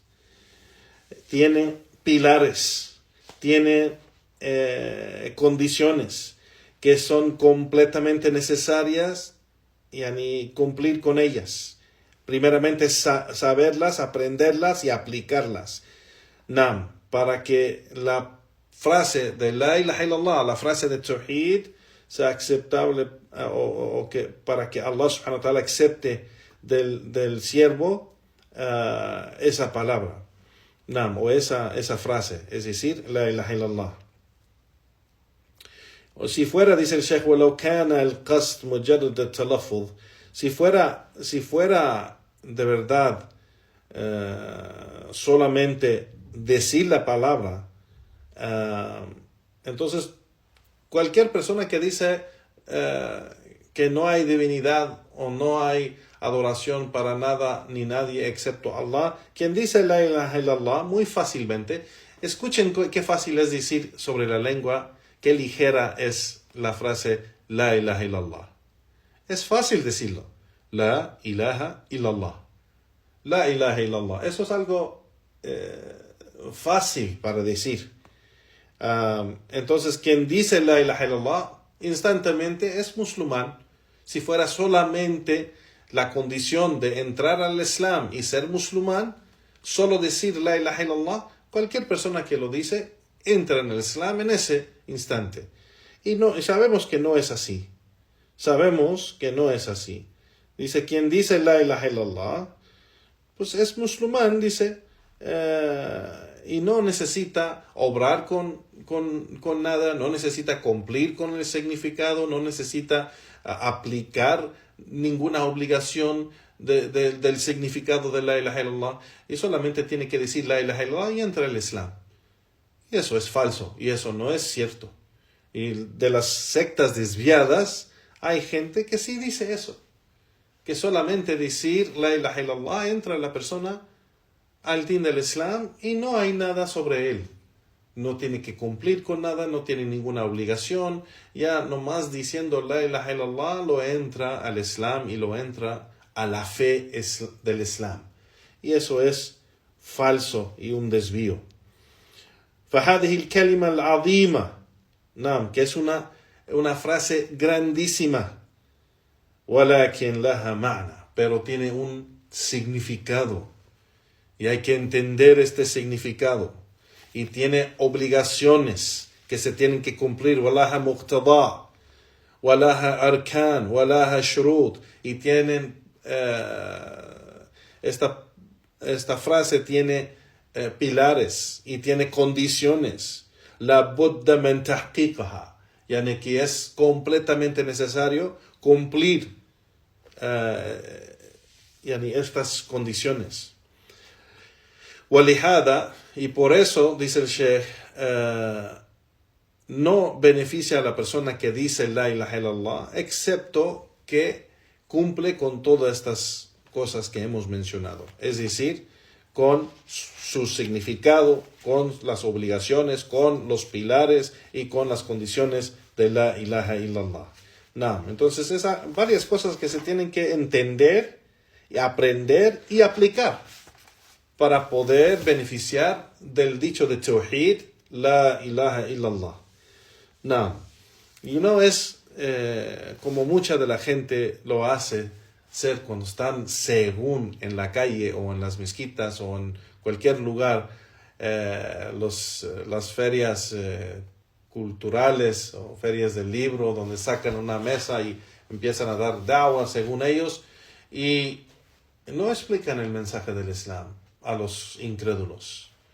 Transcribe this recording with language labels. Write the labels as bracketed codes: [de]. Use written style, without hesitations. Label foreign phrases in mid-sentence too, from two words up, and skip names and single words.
[es] Tiene pilares, tiene condiciones que son completamente necesarias y cumplir con ellas. Primeramente saberlas, aprenderlas y aplicarlas. Para que la frase de [ar] لا إله إلا الله, [es] la frase de Tawhid, sea aceptable, para que [ar] الله سبحانه وتعالى [es] acepte del siervo esa palabra, o esa frase, es decir, [ar] لا إله إلا الله. [es] O si fuera, dice el Sheikh, [ar] وَلَوْ كَانَ الْقَصْدْ مُجَرَّدَ التَّلَفُّظ, [es] si fuera de verdad solamente decir la palabra, entonces cualquier persona que dice que no hay divinidad o no hay adoración para nada ni nadie excepto Allah, quien dice [ar] لا إله إلا الله [es] muy fácilmente, escuchen qué fácil es decir sobre la lengua, qué ligera es la frase [ar] لا إله إلا الله. [es] Es fácil decirlo. [ar] لا إله إلا الله. لا إله إلا الله. [es] Eso es algo fácil para decir. Entonces, quien dice [ar] لا إله إلا الله [es] instantáneamente es musulmán. Si fuera solamente la condición de entrar al Islam y ser musulmán, solo decir [ar] لا إله إلا الله, [es] cualquier persona que lo dice entra en el Islam en ese instante. Y sabemos que no es así. Sabemos que no es así. Dice, quien dice [ar] لا إله إلا الله, [es] pues es musulmán, dice, y no necesita obrar con nada, no necesita cumplir con el significado, no necesita aplicar ninguna obligación del significado de [ar] لا إله إلا الله, [es] y solamente tiene que decir [ar] لا إله إلا الله [es] y entra al Islam. Y eso es falso, y eso no es cierto. Y de las sectas desviadas, hay gente que sí dice eso, que solamente decir [ar] لا إله إلا الله [es] entra la persona al din del Islam y no hay nada sobre él. No tiene que cumplir con nada, no tiene ninguna obligación. Ya nomás diciendo [ar] لا إله إلا الله [es] lo entra al Islam y lo entra a la fe del Islam. Y eso es falso y un desvío. [ar] فهذه الكلمة العظيمة نعم, [es] que es una frase grandísima. [ar] ولكن لها معنى, [es] pero tiene un significado. Y hay que entender este significado. Y tiene obligaciones que se tienen que cumplir. [ar] ولها مقتضى, ولها أركان, ولها شروط. [es] Y tienen, esta frase tiene pilares y tiene condiciones. [ar] لا بد من تحقيقها, [es] yani que es completamente necesario cumplir estas condiciones. Walihada, y por eso, dice el Sheikh, no beneficia a la persona que dice [ar] لا إله إلا الله, [es] excepto que cumple con todas estas cosas que hemos mencionado. Es decir, con su significado, con las obligaciones, con los pilares y con las condiciones de [ar] لا إله إلا الله. [es] Entonces, varias cosas que se tienen que entender, y aprender y aplicar para poder beneficiar del dicho de Tawhid, [ar] لا إله إلا الله. [es] Y no es como mucha de la gente lo hace ser cuando están según en la calle o en las mezquitas o en cualquier lugar, las ferias culturales o ferias del libro donde sacan una mesa y empiezan a dar da'wah según ellos y no explican el mensaje del Islam a los incrédulos.